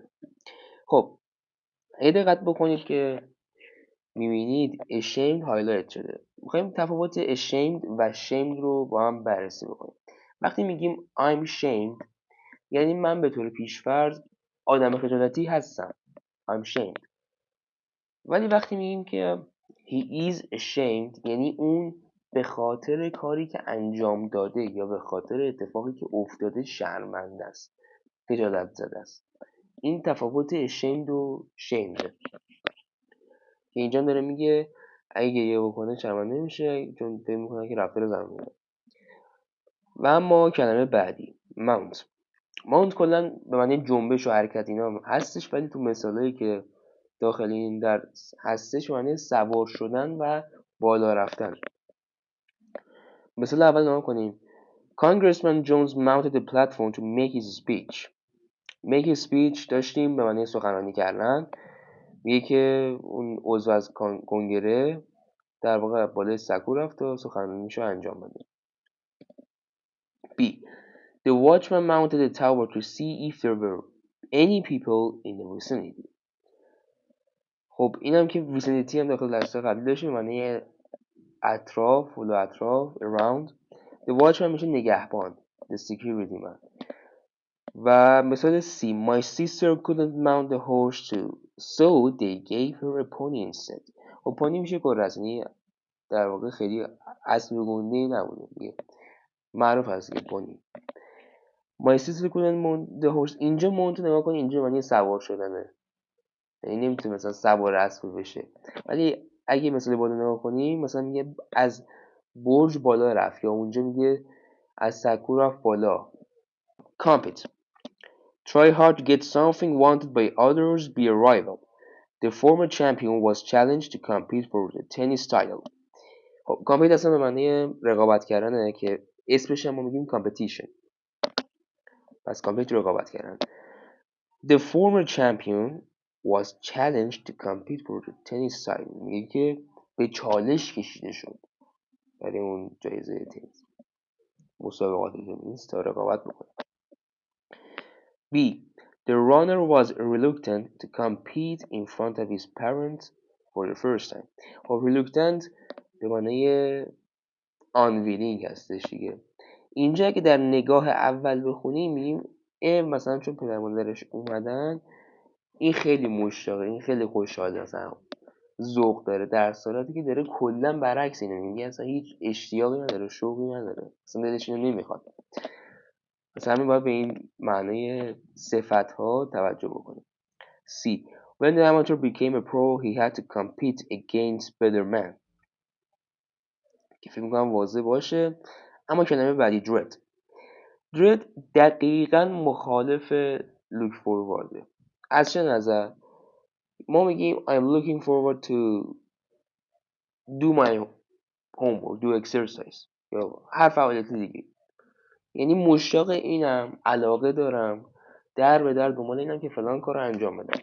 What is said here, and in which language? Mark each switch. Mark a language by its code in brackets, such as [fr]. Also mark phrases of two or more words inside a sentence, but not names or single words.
[fa] خب دقت بکنید که میبینید ashamed هایلایت شده. میخوایم تفاوت ashamed و shamed رو با هم بررسی بکنیم. وقتی میگیم [en] I'm shamed [fa] یعنی من به طور پیش‌فرض آدم خجالتی هستم. [en] I'm shamed. [fa] ولی وقتی میگیم که [en] he is ashamed [fa] یعنی اون به خاطر کاری که انجام داده یا به خاطر اتفاقی که افتاده شرمنده است، خجالت زده است. این تفاوت ashamed و shamed که اینجا داره میگه اگه گریه بکنه شرمنده میشه چون فکر میکنه که رفتار زنونه. و اما کلمه بعدی mount کلا به معنی جنبش و حرکت اینا هستش، ولی تو مثالایی که داخل این درس هستش معنی سوار شدن و بالا رفتن. مثال اول نگاه کنیم. [en] Congressman Jones mounted the platform to make his speech. make his speech [fa] داشتیم به معنی سخنرانی کردن. میگه که اون عضو از کنگره در واقع بالای سکو رفت و سخنرانیشو انجام بده. [en] B. The watchman mounted the tower to see if there were any people in the vicinity. [fa] خب اینم که vicinity هم داخل درس قبلی داشتیم معنی اطراف، فلو اطراف، [en] around. The watchman [fa] میشه نگهبان، [en] the security man. [fa] و مثال C. [en] My sister couldn't mount the horse too, so they gave her a pony instead. [fa] خب پانی میشه گرز، یعنی در واقع خیلی اسب گنده‌ای نبوده دیگه، معروف هست که پانی. [en] My sister couldn't mount the horse. [fa] اینجا mount نگاه کن، اینجا معنی سوار شدنه، یعنی نمیتونه مثلا سوار اسب بشه. ولی اگه مثلا بالا نگاه کنیم مثلا میگه از برج بالا رفت، یا اونجا میگه از سکو رفت بالا. [en] Compete. Try hard to get something wanted by others, be a rival. The former champion was challenged to compete for the tennis title. [fa] خب compete اصلا به معنی رقابت کردنه که اسمش هم ما میگیم competition. پس compete رقابت کردن. [en] The former champion was challenged to compete for the tennis title. [fa] میگه که به چالش کشیده شد برای اون جایزه تنیس، مسابقات تنیس تا رقابت بکنه. [en] B. The runner was reluctant to compete in front of his parents for the first time. [fa] خب reluctant به معنی unwilling هستش دیگه. اینجا که در نگاه اول بخونیم میگیم مثلا چون پدر مادرش اومدن این خیلی مشتاقه، این خیلی خوشحاله، مثلا ذوق داره، در صورتی که داره کلا برعکس اینو میگه، اصلا هیچ اشتیاقی نداره، شوقی نداره، اصلا دلش اینو نمیخواد. مثلا همین باید به این معنای صفت ها توجه بکنیم. [en] C. When the amateur became a pro, he had to compete against better men. [fa] که فکر میکنم واضح باشه. اما کلمه بعدی dread. dread دقیقا مخالف [en] look forward. [fa] از چه نظر؟ ما میگیم [en] I'm looking forward to do my homework, do exercise [fa] یا هر فعالیت دیگه، یعنی مشتاق اینم، علاقه دارم، در به در دنبال اینم که فلان کار رو انجام بدم.